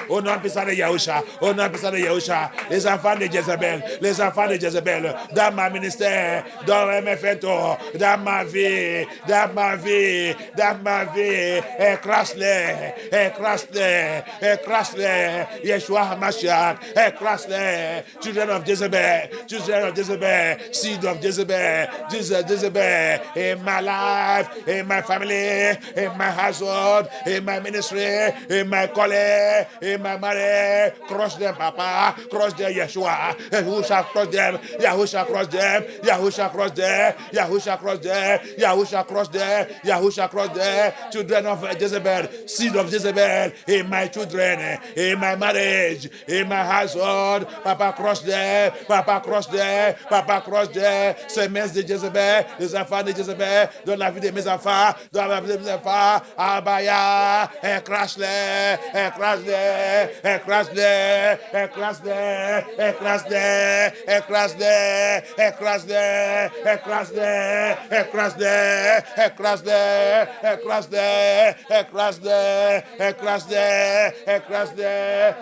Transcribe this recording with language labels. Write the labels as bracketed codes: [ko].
[fr] Au nom puissant de Yahusha. Au nom puissant de Yahusha. Les enfants de Jezebel. Les enfants de Jezebel. Dans ma ministère, dans mes fêtes, dans ma vie, dans ma vie, dans ma vie. Écrase-les, écrase-les, écrase-les. Yeshua HaMashiach, écrase-les. [en] Children of Jezebel, seed of Jezebel, Jezebel, in my life, in my family, in my household, in my ministry, in my calling, in my marriage. Crush them, Papa. Crush them, Yeshua. Yahusha crush them. Yahusha crush them. Yahusha crush them. Yahusha crush them. Yahusha crush them. Yahusha crush them. Children of Jezebel, seed of Jezebel, in my children, in my marriage, in my household. Papa crush them. Papa crush them. Papa crush them. [fr] Semence de Jezebel, les enfants de Jezebel, dans la vie de mes enfants, dans la vie de mes enfants. Abaya, écrase-les, écrase-les, écrase-les, écrase-les, écrase-les, écrase-les, écrase-les, écrase-les, écrase-les, écrase-les, écrase-les, écrase-les, écrase-les, écrase-les.